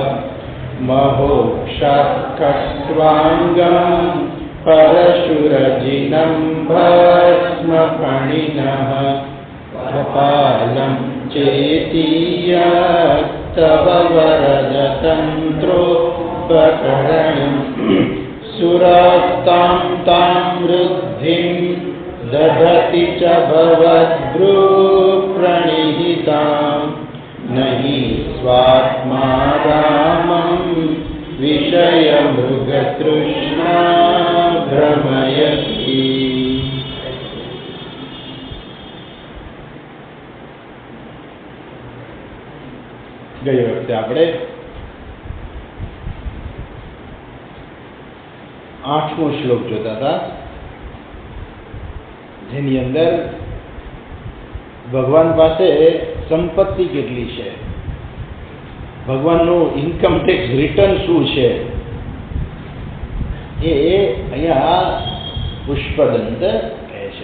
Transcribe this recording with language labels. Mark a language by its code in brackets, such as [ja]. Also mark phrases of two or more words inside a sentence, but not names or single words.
[sa] महोक्षात्कट्वाङ्गं परशुरजिनं भस्मफणिनः कपालं चेतीयत्तव वरदतन्त्रोपकरणं सुरास्तां तां वृद्धिं दधति च भवद्भ्रूप्रणिहितां न हि स्वात्मा रामं विषयमृगतृष्णा भ्रमयति। [gu] ગઈ વખતે આપણે 8મો શ્લોક જોતા હતા, જેની અંદર ભગવાન પાસે સંપત્તિ કેટલી છે, ભગવાનનું [en] income tax return [gu] શું છે, એ અહીંયા પુષ્પદંત કહે છે.